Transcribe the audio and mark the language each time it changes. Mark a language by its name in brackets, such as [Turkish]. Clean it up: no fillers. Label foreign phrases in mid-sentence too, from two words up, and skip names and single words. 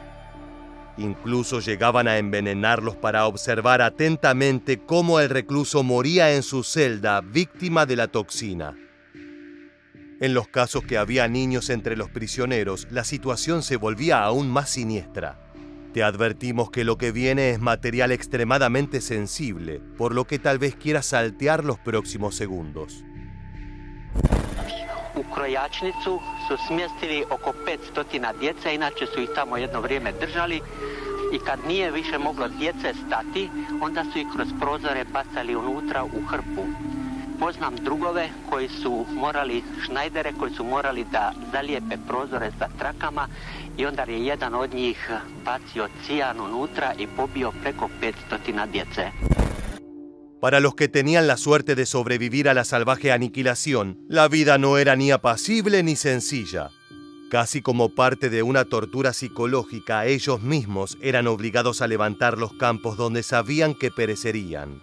[Spanish] Incluso llegaban a envenenarlos para observar atentamente cómo el recluso moría en su celda víctima de la toxina. En los casos que había niños entre los prisioneros, la situación se volvía aún más siniestra. Te advertimos que lo que viene es material extremadamente sensible, por lo que tal vez quieras saltear los próximos segundos. [Croatian] U Krojačnicu su smjestili oko 500 djece, inače su ih tamo jedno vrijeme držali i kad nije više moglo djece stati, onda su ih kroz prozore bacali unutra u hrpu. Poznam drugove koji su morali, šnajdere koji su morali da zalijepe prozore sa trakama i onda je jedan od njih bacio cijan unutra i pobio preko 500 djece. [Spanish] Para los que tenían la suerte de sobrevivir a la salvaje aniquilación, la vida no era ni apacible ni sencilla. Casi como parte de una tortura psicológica, ellos mismos eran obligados a levantar los campos donde sabían que perecerían.